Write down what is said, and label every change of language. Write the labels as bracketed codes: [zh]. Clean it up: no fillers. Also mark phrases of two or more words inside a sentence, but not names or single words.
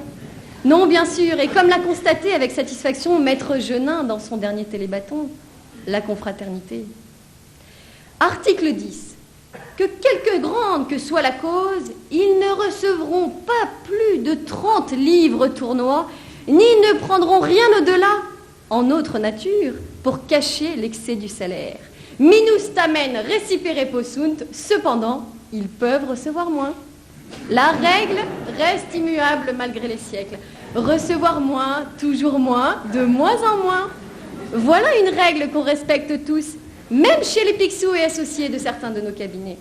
[fr] Non, bien sûr, et comme l'a constaté avec satisfaction Maître Genin dans son dernier télébâton, la confraternité. Article 10. Que quelque grande que soit la cause, ils ne recevront pas plus de 30 livres tournois, ni ne prendront rien au-delà, en autre nature, pour cacher l'excès du salaire. [la] Minus tamen recipere possunt, [fr] cependant, ils peuvent recevoir moins. La règle reste immuable malgré les siècles. Recevoir moins, toujours moins, de moins en moins. Voilà une règle qu'on respecte tous, même chez les Picsou et associés de certains de nos cabinets.